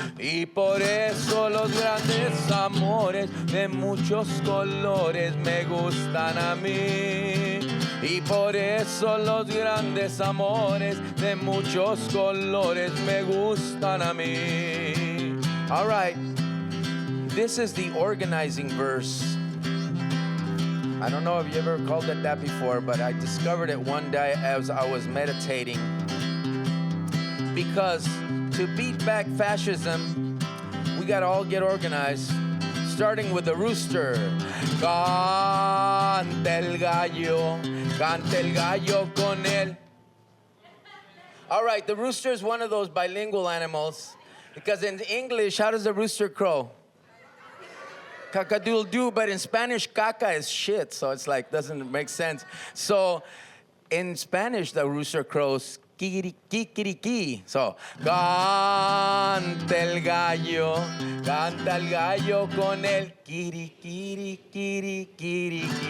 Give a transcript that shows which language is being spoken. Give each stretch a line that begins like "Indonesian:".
Spanish: Y por eso los grandes amores de muchos colores me gustan a mí. Y por eso los grandes amores de muchos colores me gustan a mí.
English: All right. This is the organizing verse. I don't know if you ever called it that before, but I discovered it one day as I was meditating. Because to beat back fascism, we gotta all get organized, starting with the rooster.
Spanish: Canta el gallo con él.
English: All right, the rooster is one of those bilingual animals, because in English, how does the rooster crow? Cacadoodle-doo, but in Spanish, caca is shit, so it's like, doesn't make sense. So in Spanish, the rooster crows, kikiriki.
Spanish: So, canta el gallo con el kiri.